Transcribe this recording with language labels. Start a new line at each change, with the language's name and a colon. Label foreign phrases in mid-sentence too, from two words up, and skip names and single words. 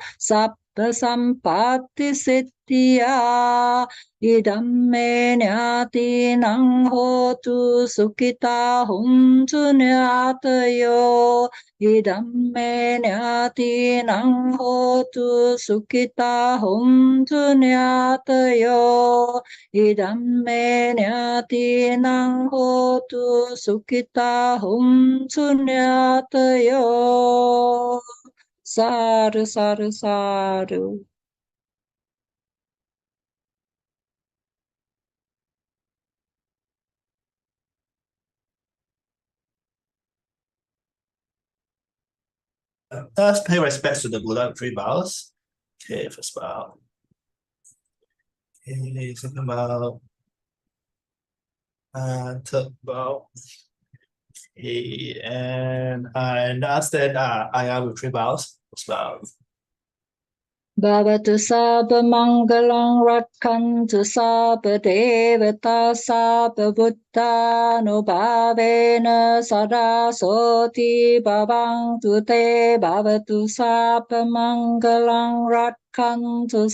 Pali: sabba sampatti siddhya idam me nyatinang hotu sukhita huntu nyatayo idam me nyatinang hotu sukhita huntu nyatayo idam me nyatinang hotu sukhita huntu nyatayo. Sadhu, sadhu, sadhu.
English: Let's pay respects to the Buddha, 3 bows. Okay, first bow. Okay, second bow. Third bow. Okay, and I understand Ayya with 3 bows. First bow.
Pali: Bhavatu sabba mangalang rakkantu sabba devata sabba buddha nubhavena sada soti bhavantu te bhavatu sabba mangalang rakkantu